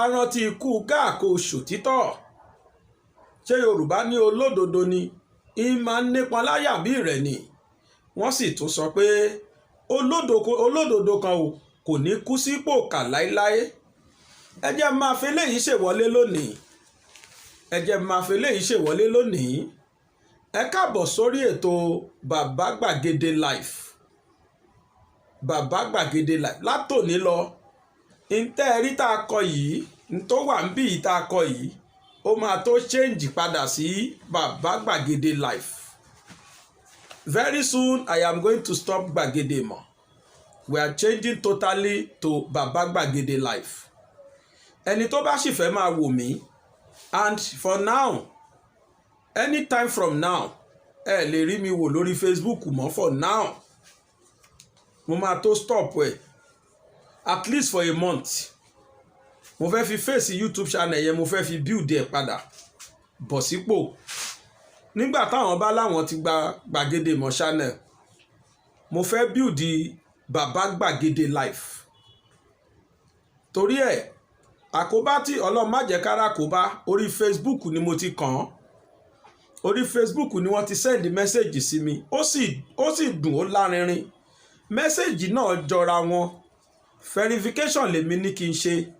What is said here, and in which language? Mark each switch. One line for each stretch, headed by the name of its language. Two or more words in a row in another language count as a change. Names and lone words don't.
Yoruba: rántí ikú káà kó ṣòtítọ́ ṣé Yorùbá ní olódodo ni ń máa ń nípọn láyà bí rẹ̀ ni wọ́n sì tún sọ pé olódodo kan kò ní kú sípò kà láéláé ẹ jẹ́ máa fi léyìí ṣèwọlé lónìí ẹ káàbọ̀ sórí ètò Bàbá Gbàgede Live látòní lọ ntẹ́ rí tá a kọ yìí ntó wà ń bí tá a kọ yìí ó máa tó change padà sí Bàbá Gbàgede Live very
English: soon I am going to stop Gbàgede mọ́ we are changing totally to Bàbá Gbàgede Live
Yoruba: ẹni tó bá sì fẹ́ máa wò mí
English: and for now anytime from now
Yoruba: ẹ lè rí mi wò lórí Facebook mọ́
English: for now
Yoruba: mo máa tó stop ẹ
English: at least for a month
Yoruba: mo fẹ́ fi
English: face YouTube channel
Yoruba: yẹn mo fẹ́ fi build ẹ padà bọ̀ sípò nígbà táwọn bá láwọn ti gba Gbàgede mọ́ channel mo fẹ́ build Bàbá Gbàgede Live torí ẹ àkóbá tí Ọlọ́run má jẹ́ kára àkóbá orí Facebook ni mo ti kàn án orí Facebook ni wọ́n ti
English: send message
Yoruba: sí mi ó sì dùn ó lárinrin message náà jọra wọn verification lèmi ní kí n ṣe